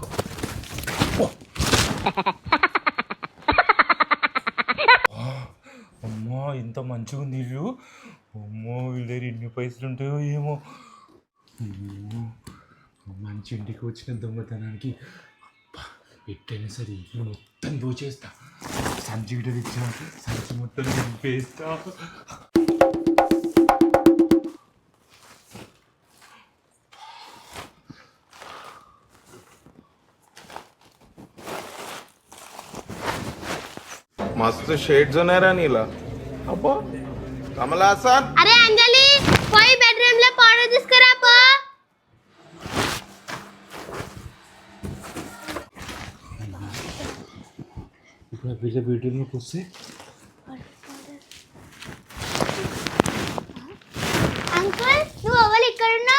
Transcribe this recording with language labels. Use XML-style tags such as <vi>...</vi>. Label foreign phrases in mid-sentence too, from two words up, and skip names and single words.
<te>అమ్మో ఎంత మంచిగా ఉంది ఇల్లు. అమ్మో వీళ్ళ దగ్గర ఎన్ని పైసలు ఉంటాయో ఏమో. మంచి ఇంటికి వచ్చిన దొంగతనానికి ఎట్టైనా సరే ఇల్లు మొత్తం దోచేస్తా. సంచి గిట్ట తెచ్చిన సంచి మొత్తం నింపేస్తా. मस्त शेड्स होणार नीला अप्पो कमला सर. అరే అంజలి, పోయి బెడ్రూమ్ లో పౌడర్ తీసుకురా పో. ఇప్పుడు వీళ్ళ బెడ్రూమ్లోకి వస్తే అంకుల్ నువ్వు ఎవరు ఇక్కడ ఉన్నావు?</te>